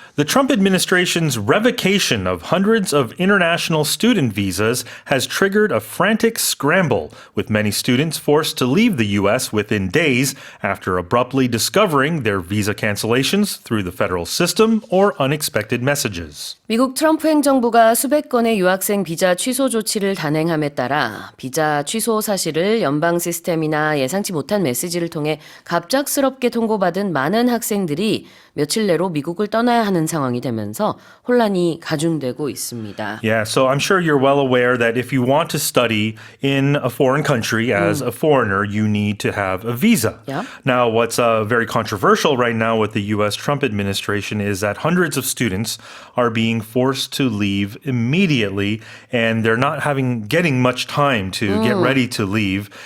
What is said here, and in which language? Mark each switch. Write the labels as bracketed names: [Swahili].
[English] The Trump administration's revocation of hundreds of international student visas has triggered a frantic scramble, with many students forced to leave the U.S. within days after abruptly discovering their visa cancellations through the federal system or unexpected messages. [Korean] 미국 트럼프 행정부가 수백 건의 유학생 비자 취소 조치를 단행함에 따라 비자 취소 사실을 연방 시스템이나 예상치 못한 메시지를 통해 갑작스럽게 통보받은 많은 학생들이 며칠 내로 미국을 떠나야 하는 상황이 되면서 혼란이 가중되고 있습니다. [English] Yeah, so I'm sure you're well aware that if you want to study in a foreign country as a foreigner, you need to have a visa. Yeah. Now, what's very controversial right now with the U.S. Trump administration is that hundreds of students are being forced to leave immediately, and they're not getting much time to get ready to leave.